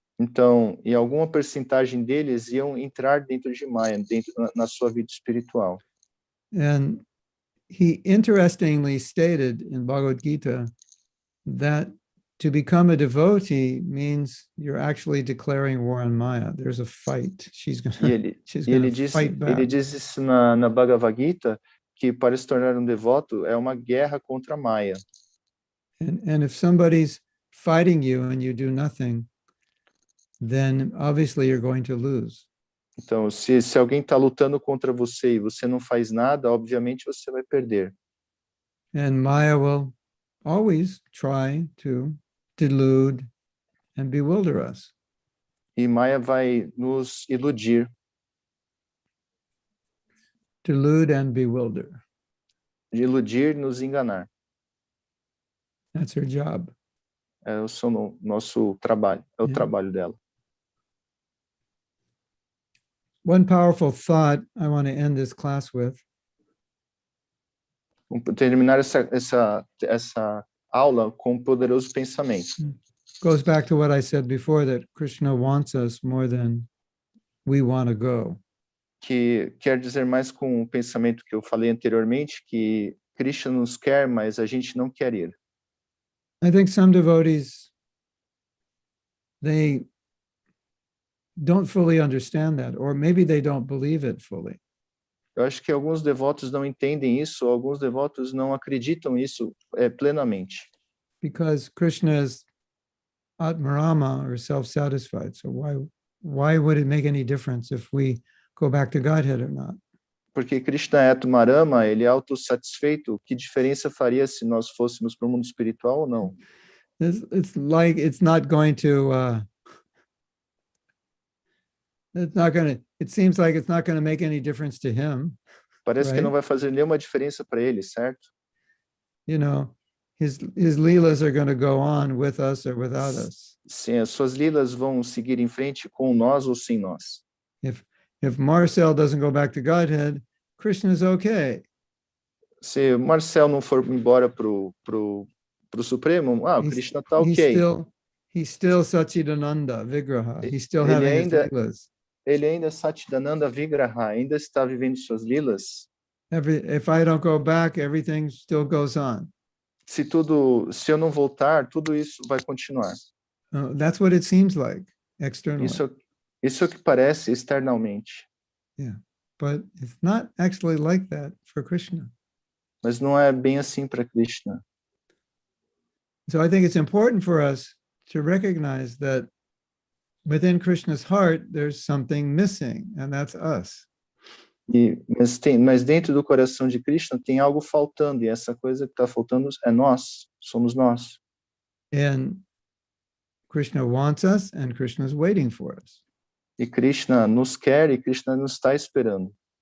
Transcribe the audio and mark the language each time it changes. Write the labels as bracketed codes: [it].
[pt] Então, e alguma percentagem deles iam entrar dentro de Maya, na sua vida espiritual. [en] And he interestingly stated in Bhagavad Gita that to become a devotee means you're actually declaring war on Maya. There's a fight. She's going to fight back. [pt] Ele diz isso na Bhagavad Gita, que para se tornar devoto é uma guerra contra Maya. [en] And if somebody's fighting you and you do nothing, then obviously you're going to lose. [pt] Então, se alguém está lutando contra você e você não faz nada, obviamente você vai perder. [en] And Maya will always try to delude and bewilder us. [pt] E Maya vai nos iludir. [en] Delude and bewilder. [pt] Iludir, nos enganar. [en] That's her job. [pt] É o nosso trabalho, é o trabalho dela. [en] One powerful thought I want to end this class with. [pt] Vamos terminar essa aula com um poderoso pensamento. [en] Goes back to what I said before, that Krishna wants us more than we want to go. [pt] Que quer dizer mais com o pensamento que eu falei anteriormente, que Krishna nos quer, mas a gente não quer ir. [en] I think some devotees, they don't fully understand that, or maybe they don't believe it fully. [pt] Eu acho que alguns devotos não entendem isso, alguns devotos não acreditam isso plenamente. [en] Because Krishna is Atmarama or self-satisfied. So why would it make any difference if we go back to Godhead or not? [pt] Porque Krishna é Atmarama, ele é autossatisfeito. Que diferença faria se nós fôssemos para o mundo espiritual ou não? [en] It's like it's not going to. It's not going to. It seems like it's not going to make any difference to him. [pt] Parece que [en] Right? [pt] não vai fazer nenhuma diferença para ele, certo? [en] You know, his leelas are going to go on with us or without us. [pt] Sim, as suas lilas vão seguir em frente com nós ou sem nós. [en] If Marcel doesn't go back to Godhead, Krishna's okay. [pt] Se Marcel não for embora pro Supremo, o Krishna está ok. [en] He's still Satchidananda Vigraha. He's still [pt] Ele [en] having [pt] ainda, [en] his leelas. [pt] Ele ainda Satchidananda Vigraha, ainda está vivendo suas lilas. [en] If I don't go back, everything still goes on. [pt] Se eu não voltar, tudo isso vai continuar. [en] That's what it seems like externally. [pt] Isso é o que parece externamente. [en] Yeah, but it's not actually like that for Krishna. [pt] Mas não é bem assim para Krishna. [en] So I think it's important for us to recognize that within Krishna's heart, there's something missing, and that's us. [pt] Mas dentro do coração de Krishna tem algo faltando, e essa coisa que está faltando é nós, somos nós. [en] And Krishna wants us, and Krishna is waiting for us. [pt] E Krishna nos quer, e Krishna nos está esperando.